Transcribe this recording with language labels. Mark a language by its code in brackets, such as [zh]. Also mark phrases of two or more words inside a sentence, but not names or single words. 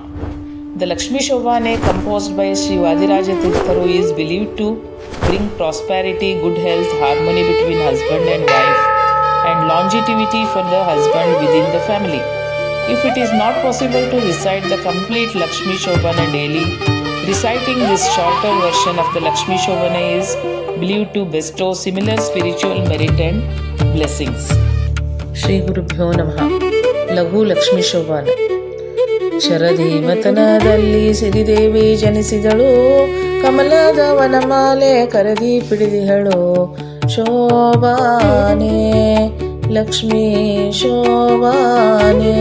[en] The Lakshmi Shobhane composed by Sri Vadiraja Tirtharu is believed to bring prosperity, good health, harmony between husband and wife, and longevity for the husband within the family. If it is not possible to recite the complete Lakshmi Shobhana daily, reciting this shorter version of the Lakshmi Shobhana is believed to bestow similar spiritual merit and blessings. Sri Gurubhyo Namaha. Laghu Lakshmi Shobhana. [kn] ಶರಧೀಮತನದಲ್ಲಿ ಸಿರಿದೇವಿ ಜನಿಸಿದಳು, ಕಮಲದ ವನಮಾಲೆ ಕರದಿ ಪಿಡಿದಿಹಳು. ಶೋಭಾನೆ ಲಕ್ಷ್ಮೀ ಶೋಭಾನೆ.